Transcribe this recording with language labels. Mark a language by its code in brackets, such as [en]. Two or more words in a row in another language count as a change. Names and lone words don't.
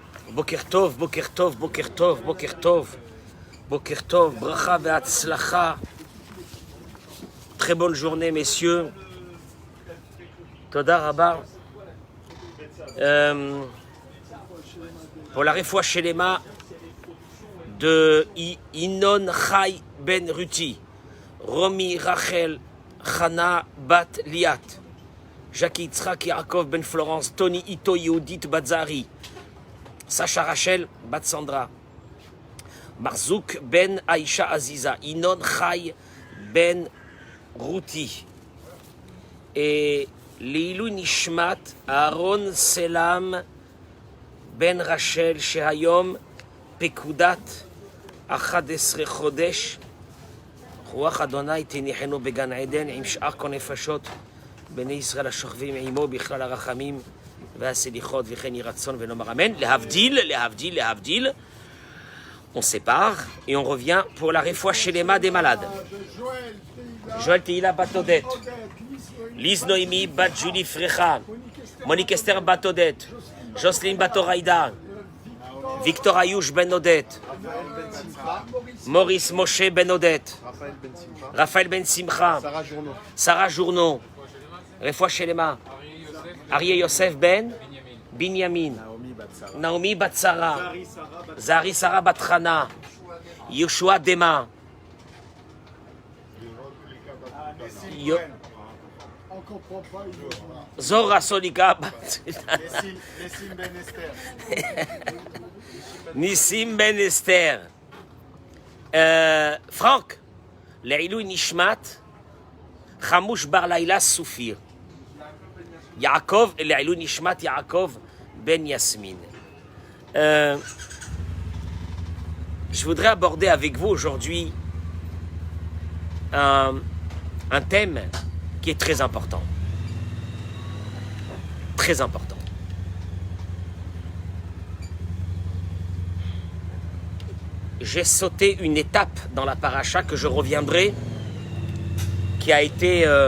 [he] בוקר טוב, בוקר טוב, בוקר טוב, בוקר טוב, בוקר טוב, ברכה והצלחה. [fr] Très bonne journée, messieurs. [he] תודה רבה. [fr] Pour la [he] רפואה שלמה [fr] de Inon Chai Ben Ruti, Romi Rachel Chana Bat Liat, Jackie Yitzhak Yaakov Ben Florence, Tony Ito Yehudit Batzari, Sacha Rachel Bat Sandra, Marzouk [he] Ben Aisha Aziza, Inon Chai Ben Ruti, et לעילוי נשמת Aaron Selam Ben Rachel שהיום פקודת 11 חודש רוח אדוני תניחנו בגן עדן עם שאר כל נפשות בני ישראל השוכבים עמו בכלל הרחמים והסליחות וכן יהי רצון ונאמר אמן. להבדיל, [fr] on sépare et on revient pour la [he] רפואה שלמה [fr] des malades. Joël Tehila bat Odette, Lise Noémie bat Julie Frecha, Monique Esther bat Odette, Jocelyne bat Oraïda, Victor Ayouch ben Odette, Maurice Moshe ben Odette, Raphaël ben Simcha, Sarah Journeau, [he] רפואה שלמה, [fr] Arié Yosef ben Binyamin, Naomi bat Sarah, Zari Sarah bat Chana, Yoshua Dema, Zora Solika bat Nissim ben Esther, Franck, [he] לעילוי נשמת, [fr] Chamouch bar Laila Soufir, Yaakov, [he] לעילוי נשמת [fr] Yaakov ben Yasmin. Je voudrais aborder avec vous aujourd'hui un thème qui est très important. Très important. J'ai sauté une étape dans la paracha que je reviendrai, qui a été